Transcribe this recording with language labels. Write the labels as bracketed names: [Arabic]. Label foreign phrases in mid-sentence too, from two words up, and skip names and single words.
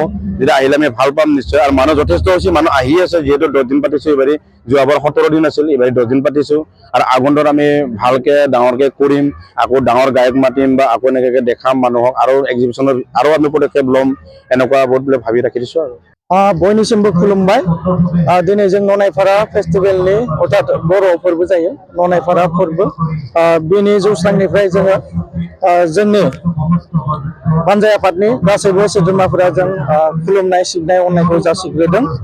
[Assamese] যেতিয়া আহিলে আমি ভাল পাম নিশ্চয়। আৰু মানুহ যথেষ্ট হৈছে, মানুহ আহি আছে। যিহেতু 10 দিন পাতিছোঁ এইবাৰ, যোৱাবাৰ 17 দিন আছিল, এইবাৰ 10 দিন পাতিছোঁ। আৰু আগন্তুক আমি ভালকৈ ডাঙৰকৈ কৰিম, আকৌ ডাঙৰ গায়ক মাতিম বা আকৌ এনেকৈ দেখাম মানুহক, আৰু এক্সিবিশ্যনৰ আৰু আমি পদক্ষেপ ল'ম, এনেকুৱা বহুত বুলি ভাবি ৰাখি দিছোঁ আৰু। [Bodo] बयनिसिमबो खुलुमबाय। दिनै जों ननायपारा फेस्टिभेलनि अर्थात बर' फोरबो जायो, ननायपारा फोरबो। बेनि जौस्रांनिफ्राय जोङो जोंनि हानजा आफादनि गासैबो सोद्रोमाफोरा जों खुलुमनाय सिबिनाय अननायखौ जासिग्रोदों।